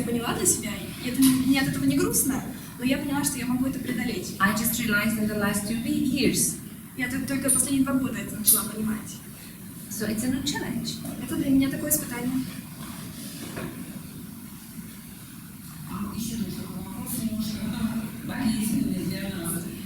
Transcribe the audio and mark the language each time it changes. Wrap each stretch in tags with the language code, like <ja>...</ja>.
<ru>я поняла для себя, и это мне от этого не грустно, но я поняла, что я могу это преодолеть.</ru> <en>I just realized in the last 2 years.</en> <ru>Я только последние 2 года это начала понимать. So it's a new challenge. Это для меня такое испытание. Еще такой вопрос немножко болезненный для нас.</ru>